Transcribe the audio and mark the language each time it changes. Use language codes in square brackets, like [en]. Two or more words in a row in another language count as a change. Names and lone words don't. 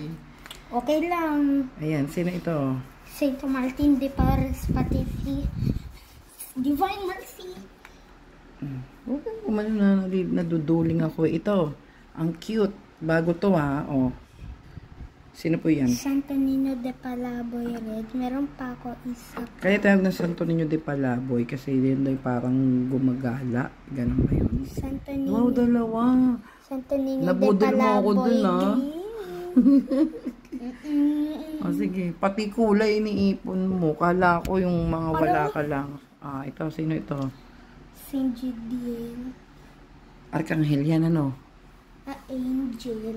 [tl] Okay lang. Ayan, sino ito? Saint Martin de Porres, pati si Divine Mercy. Okay, kumano na naduduling ako. Ito, ang cute. Bago to ha. O. Sino po yan? Santo Niño de Palaboy Red. Meron pa ako isa. Kaya tawag na Santo Niño de Palaboy kasi yun ay parang gumagala. Ganun ba yun? Santo Niño. Wow, dalawa. Santo Niño de Nabudol mo ako Palaboy dun, ha? Green. O sige, pati kulay iniipon mo. Kala ko yung mga wala ka lang. Ito, sino ito? Saint Gideon. Arkanghel yan, ano? Angel.